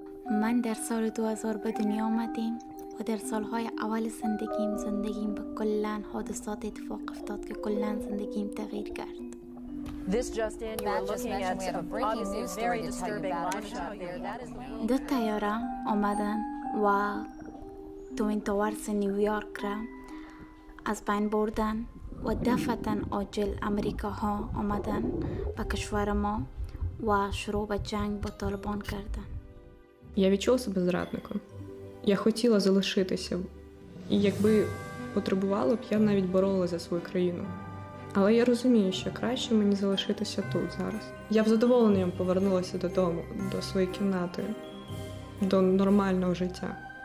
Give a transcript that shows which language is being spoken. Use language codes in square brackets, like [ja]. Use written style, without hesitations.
[fa] من در سال 2000 به دنیا آمدیم و در سالهای اول زندگیم به کلاً حادثات اتفاق افتاد که کلاً زندگیم تغییر کرد. [en] This just in, you are looking at obviously a very disturbing live shot there. [fa] دو طیاره آمدن و توین تاورز نیویورک را از بین بردن و دفعتاً عاجل امریکاها آمدن به کشور ما و شروع به جنگ با طالبان کردن. [uk] Я відчула себе зрадником. Я хотіла залишитися. І якби потребувало б, я навіть боролася за свою країну. Але я розумію, що краще мені залишитися тут зараз. Я б з задоволенням повернулася додому, до своєї кімнати, до нормального життя.